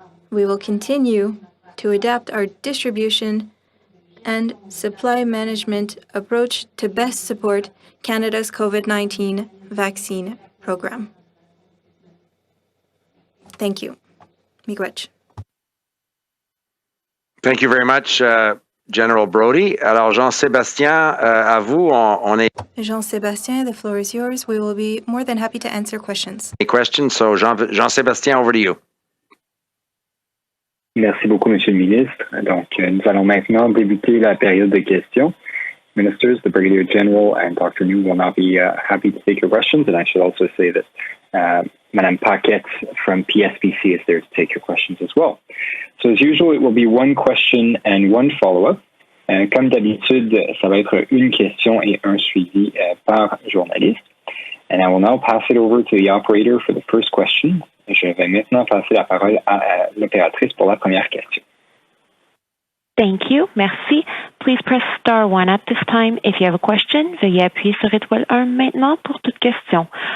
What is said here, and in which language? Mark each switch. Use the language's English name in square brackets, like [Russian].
[English] We will continue to adapt our distribution and supply management approach to best support Canada's COVID-19 vaccine program. Thank you. Miigwech. Thank you very much, General Brody. [French] Alors, Jean-Sébastien, à vous, on est... [English] Jean-Sébastien, the floor is yours. We will be more than happy to answer questions. Any questions? So, Jean-Sébastien, over to you. [French] Merci beaucoup, Monsieur le Ministre. Donc, nous allons maintenant débuter la période de questions. [English] Ministers, the Brigadier General and Dr. New will now be happy to take your questions. And I should also say that Madame Paquette from PSPC is there to take your questions as well. So as usual, it will be one question and one follow-up. [French] Comme d'habitude, ça va être une question et un suivi par journaliste. [English] And I will now pass it over to the operator for the first question. [French] Je vais maintenant passer la parole à l'opératrice pour la première question. [English] Thank you. [French] Merci. [English] Please press star 1 at this time. If you have a question, [French] veuillez appuyer sur étoile 1 maintenant pour toute question.